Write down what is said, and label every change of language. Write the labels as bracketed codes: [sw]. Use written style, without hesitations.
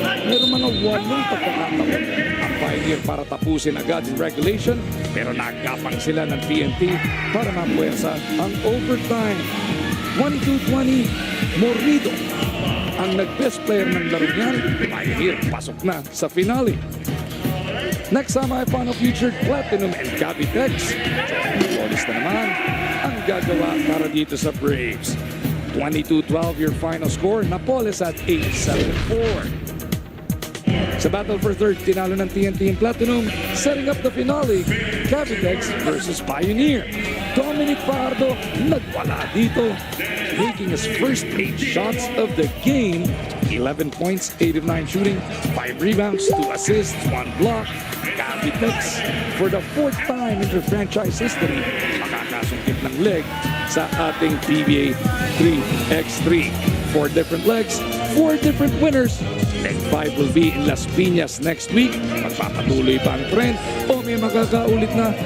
[tl] Meron mga 8 pagkakataon ang Pioneer para tapusin agad in regulation, pero nagapang sila ng TNT para mapuwersa ang overtime. 22-20, Morido ang nag-best player ng laro niyan. Pioneer pasok na sa finale. [en] Next semi-final featured Platinum and Cavitex. [tl] Polis na naman ang gagawa para dito sa Braves. [en] 22-12 your final score. Napoles at 8-7-4. Sa battle for third, [tl] tinalo ng [en] TNT and Platinum. Setting up the finale, Cavitex versus Pioneer. Dominic Pardo [tl] nagwala dito, [en] making his first 8 shots of the game. 11 points, 8 of 9 shooting, 5 rebounds, 2 assists, 1 block. Cavitex, for the 4th time in their franchise history, [tl] makakasungkit ng leg sa ating [en] PBA 3x3. 4 different legs, 4 different winners. Leg 5 will be in Las Piñas next week. [tl] Magpapatuloy pa ang trend o may magkakaulit na?